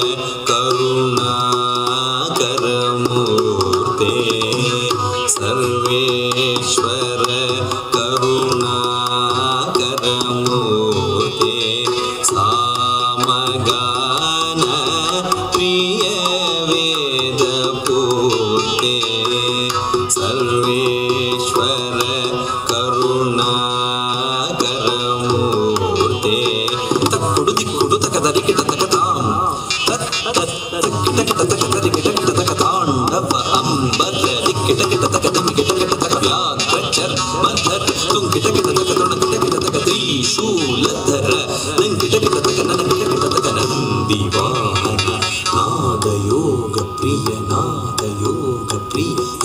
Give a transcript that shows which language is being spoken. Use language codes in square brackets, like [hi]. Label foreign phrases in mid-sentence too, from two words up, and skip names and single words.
[kn] ಕರುಣಾಕರ ಮೂರ್ತೆ ಸರ್ವೇಶ್ವರ ಕರುಣಾಕರ ಮೂರ್ತೆ ಸಾಮಗಾನ ಪ್ರಿಯ ವೇದ ಪೂರ್ತೆ ಸರ್ವೇಶ್ವರ ಕರುಣಾಕರ ಮೂರ್ತೆ ತಕ್ಕುಡು ದಿಕ್ಕುಡು ತಕದರಿ ಕಿಟ ತಕತಾಂ ತಕ್ಕಿಟ ಕಿಟ ತಕದರಿ ಕಿಟ ಕಿಟ ತಕತಾಂಡವ ಅಂಬರ ದಿಕ್ಕಿಟ ಕಿಟ ತಕದಮಿ ಕಿಟ ಕಿಟ ತಕ [sa] ವ್ಯಾಘ್ರ ಚರ್ಮಧರ ತುಂಕಿಟ ಕಿಟ ತಕ ತೃಣ ಕಿಟ ಕಿಟ ತಕ ತ್ರಿಶೂಲಧರ ನಂಕಿಟ ಕಿಟ ತಕ ನನ ಕಿಟ ಕಿಟ ತಕ [kn] ನಂದಿವಾಹನ ನಾದಯೋಗ ಪ್ರಿಯ ನಾದಯೋಗ ಪ್ರಿಯ